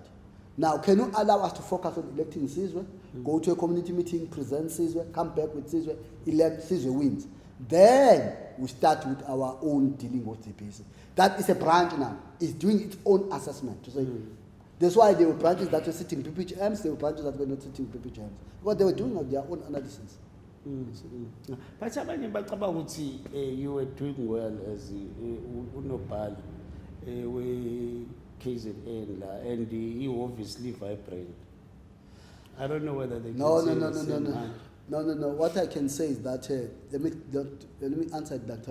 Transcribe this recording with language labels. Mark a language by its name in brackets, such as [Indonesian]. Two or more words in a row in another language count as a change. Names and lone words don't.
[English] Now, can you allow us to focus on electing Sizwe, go to a community meeting, present Sizwe, come back with Sizwe, elect Sizwe wins? Then we start with our own dealing with the BC. That is a branch now. It's doing its own assessment. To say, that's why there were branches that were sitting PPHMs, there were branches that were not sitting PPHMs. Because they were doing their own analysis. But [Zulu] abanye bacabanga ukuthi [English] you were doing well as [Zulu] unobhala we KZN la, [English] and you obviously vibrant. I don't know whether they can say the same line. No. What I can say is that let me answer that.